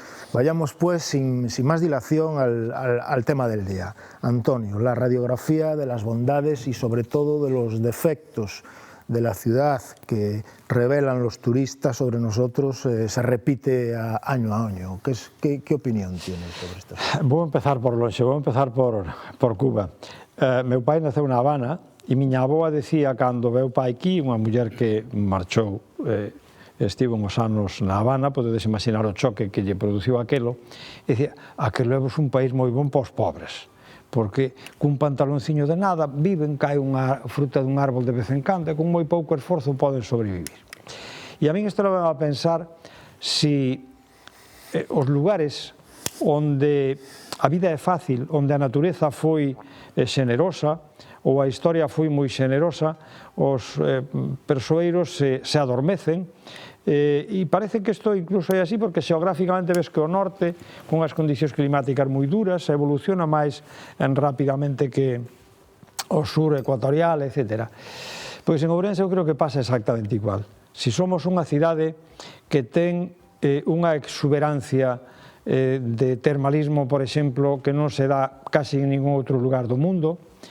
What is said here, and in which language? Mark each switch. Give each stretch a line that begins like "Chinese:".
Spanish: Vayamos pues sin más dilación al tema del día. Antonio, la radiografía de las bondades y sobre todo de los defectos de la ciudad que revelan los turistas sobre nosotros se repite año a año. ¿Qué opinión tienes sobre esto?
Galician: Vou empezar por lonxe, vou empezar por Cuba. Meu pai naceu na Habana e miña avoa decía cando veu pai aquí, unha muller que marchou, estivo uns anos na Habana, podedes imaginar o choque que lle produciu aquelo, e dicía, aquelo é un país moi bon para os pobres, porque cun pantalonciño de nada viven, cae unha fruta dun árbol de vez en cando e con moi pouco esforzo poden sobrevivir. E a min isto leva a pensar si os lugares onde a vida é fácil, onde a natureza foi xenerosa ou a historia foi moi xenerosa, os persoeiros se adormecen e parece que isto incluso é así porque xeográficamente ves que o norte, con as condicións climáticas moi duras, evoluciona máis rapidamente que o sur ecuatorial, etc. Pois en Ourense eu creo que pasa exactamente igual. Si somos unha cidade que ten unha exuberancia de termalismo, por exemplo, que non se dá casi en ningún outro lugar do mundo.